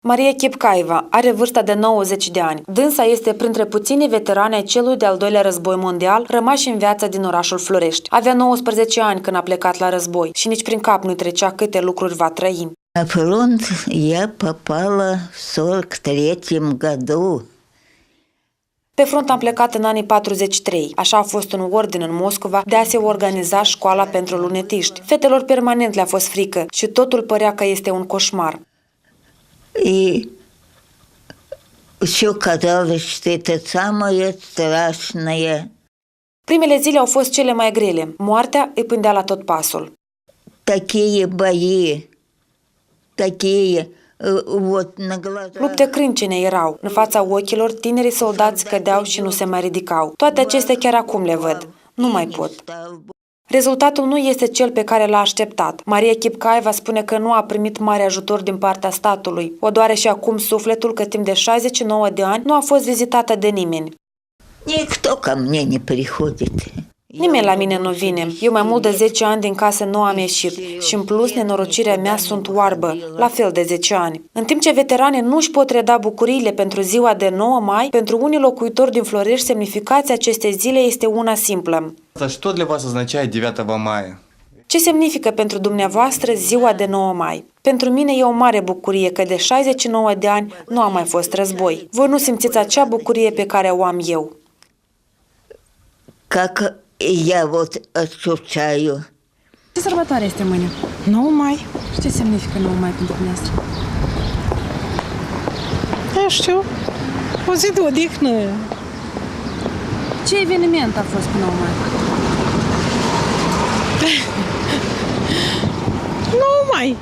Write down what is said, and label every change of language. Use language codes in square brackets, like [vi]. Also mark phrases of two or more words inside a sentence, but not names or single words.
[ro] Maria Chipcaiva are vârsta de 90 de ani. Dânsa este printre puținii veterani ai celui de-al doilea război mondial rămași în viața din orașul Florești. Avea 19 ani când a plecat la război și nici prin cap nu-i trecea câte lucruri va trăi. [ru] На фронт я попала в 43-м году. [ro] Pe front am plecat în anii 43. Așa a fost un ordin în Moscova de a se organiza școala pentru lunetiști. Fetelor permanent le-a fost frică și totul părea că este un coșmar. [ru] И все казалось, что это самое страшное. [ro] Primele zile au fost cele mai grele. Moartea îi pândea la tot pasul. [ru] Такие бои, такие вот на глазах. [ro] Lupte crâncene erau. În fața ochilor, tinerii soldați cădeau și nu se mai ridicau. Toate acestea chiar acum le văd. Nu mai pot. Rezultatul nu este cel pe care l-a așteptat. Maria Chipcaiva spune că nu a primit mare ajutor din partea statului. O doare și acum sufletul că timp de 69 de ani nu a fost vizitată de nimeni. [ru] Никто ко мне не приходит. [ro] Nimeni la mine nu vine. Eu mai mult de 10 ani din casă nu am ieșit și în plus nenorocirea mea sunt oarbă, la fel de 10 ani. În timp ce veteranii nu își pot reda bucuriile pentru ziua de 9 mai, pentru unii locuitori din Florești semnificația acestei zile este una simplă. [ru] Что для вас означает 9 мая? [ro] Ce semnifică pentru dumneavoastră ziua de 9 mai? Pentru mine e o mare bucurie că de 69 de ani nu a mai fost război. Voi nu simțiți acea bucurie pe care o am eu. [ru] Как я вот ощущаю. [ro] Ce sărbătoare este mâine? 9 mai. Și ce semnifică 9 mai pentru dumneavoastră? Nu știu, o zi de odihnă. Ce eveniment a fost pe 9 mai? 9 mai.